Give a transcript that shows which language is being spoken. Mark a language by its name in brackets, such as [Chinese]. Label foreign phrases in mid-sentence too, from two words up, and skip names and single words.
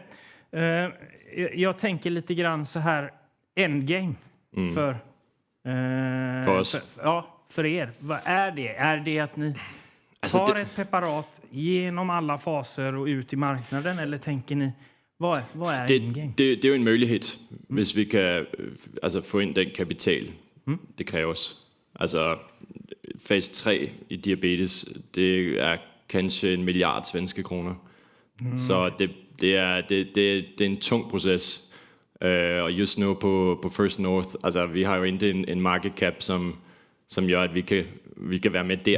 [Swedish] Jag tänker lite grann så här endgame för för er. Vad är det? Är det att ni tar ett preparat genom alla faser och ut i marknaden, eller tänker ni vad är endgame? [Danish] Det är jo en möjlighed, hvis vi kan få ind den kapital, det kræves. Altså fase 3 i diabetes, det er kanskje 1 milliard svenske kroner. Så det er en tung proces. Og [Swedish] just nu [Danish] på First North, altså vi har jo ikke en [English] market cap, [Danish] som gør, at vi kan være med der.